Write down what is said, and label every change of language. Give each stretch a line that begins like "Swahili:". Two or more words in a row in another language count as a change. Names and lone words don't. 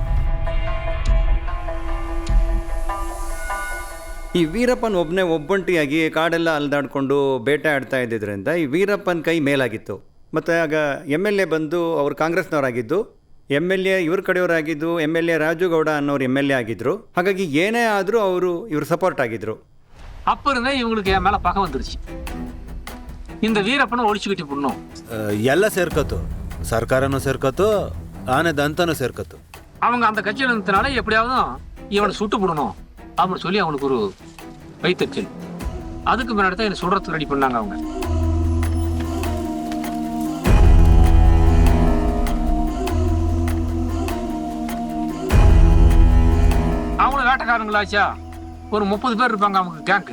Kannada: ಈ ವೀರಪ್ಪನ್ ಒಬ್ಬಂಟಿಯಾಗಿ ಕಾಡೆಲ್ಲ ಅಲ್ದಾಡ್ಕೊಂಡು ಬೇಟೆ ಆಡ್ತಾ ಇದ್ದಿದ್ದರಿಂದ ಈ ವೀರಪ್ಪನ ಕೈ ಮೇಲಾಗಿತ್ತು. ಮತ್ತು ಆಗ MLA ಬಂದು ಅವರು ಕಾಂಗ್ರೆಸ್ನವರಾಗಿದ್ದು, MLA ಇವ್ರ ಕಡೆಯವರಾಗಿದ್ದು, MLA ರಾಜುಗೌಡ ಅನ್ನೋರು MLA ಆಗಿದ್ದರು. ಹಾಗಾಗಿ ಏನೇ ಆದರೂ ಇವರು ಸಪೋರ್ಟ್ ಆಗಿದ್ರು.
Tamil: அப்ப இருந்தே இவங்களுக்கு என் மேல பகை வந்துருச்சு. இந்த வீரப்பனை ஒழிச்சுக்கிட்டு போடணும்.
Kannada: ಎಲ್ಲ ಸೇರ್ಕತ್ತು, ಸರ್ಕಾರನೂ ಸೇರ್ಕತ್ತು, ಆನೆದಂತನೂ ಸೇರ್ಕತ್ತು.
Tamil: அவங்க அந்த கட்சியில் இருந்ததுனால எப்படியாவது இவனை சுட்டு போடணும் அப்படின்னு சொல்லி அவனுக்கு ஒரு வைத்தறிச்சல். அதுக்கு முன்னாடி தான் என்னை சுடுறதுக்கு ரெடி பண்ணாங்க அவங்க. அவங்களும் வேட்டைக்காரங்களாச்சா, ஒரு 30 பேர் இருப்பாங்க அவங்க கேங்கு.